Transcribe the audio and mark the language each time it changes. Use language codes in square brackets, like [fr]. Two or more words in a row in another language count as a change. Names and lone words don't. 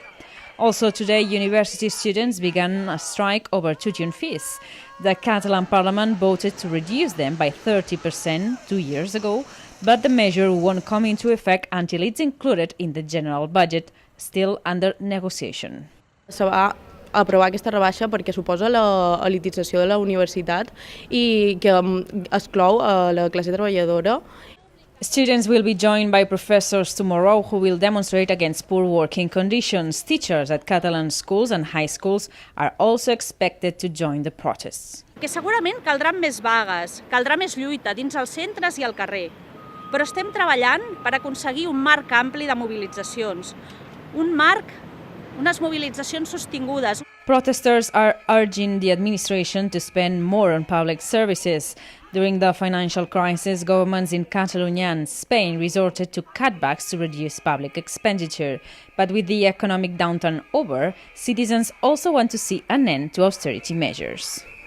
[en] Also today, university students began a strike over tuition fees. The Catalan parliament voted to reduce them by 30% 2 years ago, but the measure won't come into effect until it's included in the general budget, still under negotiation. [ca] Se va aprovar aquesta rebaixa perquè suposa l'elitització de la universitat i que exclou a la classe treballadora. [en] Students will be joined by professors tomorrow who will demonstrate against poor working conditions. Teachers at Catalan schools and high schools are also expected to join the protests. [ca] Que segurament caldran més vagues, caldrà més lluita dins els centres i al carrer. Però estem treballant per aconseguir un marc ampli de mobilitzacions. Unes mobilitzacions sostingudes. [en] Protesters are urging the administration to spend more on public services. During the financial crisis, governments in Catalonia and Spain resorted to cutbacks to reduce public expenditure. But with the economic downturn over, citizens also want to see an end to austerity measures.